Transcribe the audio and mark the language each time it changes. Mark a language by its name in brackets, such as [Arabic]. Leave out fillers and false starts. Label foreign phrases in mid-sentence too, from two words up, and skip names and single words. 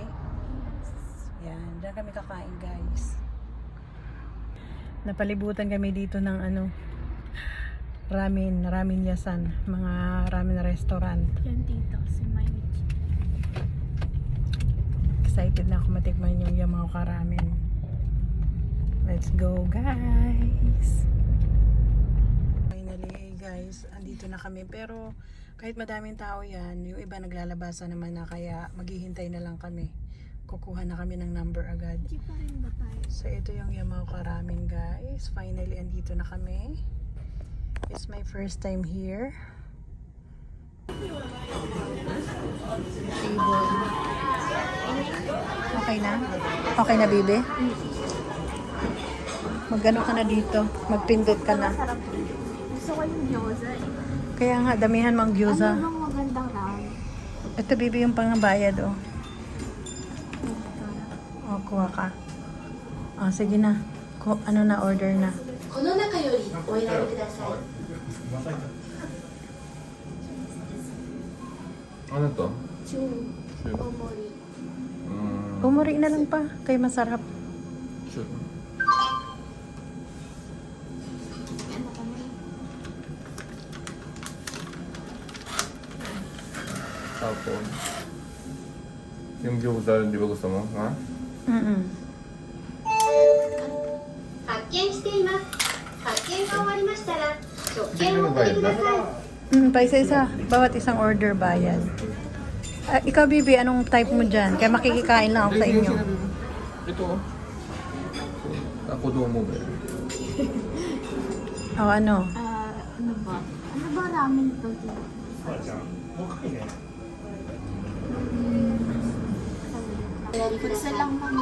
[Filipino] Ayan. Diyan kami kakain guys. Napalibutan kami dito ng ramen yasan. Mga [English] ramen restaurant. [Filipino] Yan dito, si Mainichi. Excited na ako matikman yung Yamaoka Ramen. [English] Let's go guys! [Filipino] Finally guys, andito na kami. Pero kahit madaming tao yan, yung iba naglalabasa naman na, kaya maghihintay na lang kami. Kukuha na kami ng number agad. Hindi pa rin ba tayo? So ito yung Yamaoka Ramen guys. Finally andito na kami. [English] It's my first time here. Table. [Filipino] Okay na? Okay na, baby? Magano ka na dito? Magpindot ka na. Masarap. Gusto ko yung gyoza eh. Kaya nga, damihan mang gyoza. Ano bang magandang ramen? Ito, baby, yung pangbayad, oh. Oh, kuha ka. Oh, sige na. Ano na, order na. [Japanese] この中よりお選びください。 [Filipino] Ano to? [Japanese] Chun. Omori. [Filipino] Umuri na lang pa. Kaya masarap. [English] Sure. [Filipino] Ano ka na? Tapos, yung gyoza, di ba gusto mo? Ha? Mm-mm. [Japanese] 発見しています。発見が終わりましたら、食券をお取りください。 [Filipino] Pa isa-isa. Bawat isang order bayad. Ikaw, baby, anong type mo dyan? Kaya makikikain lang ako sa inyo. Ito. Ako doon mo ba? Oh, ano? Ano ba? Ano ba ramen to? Putsa lang kami.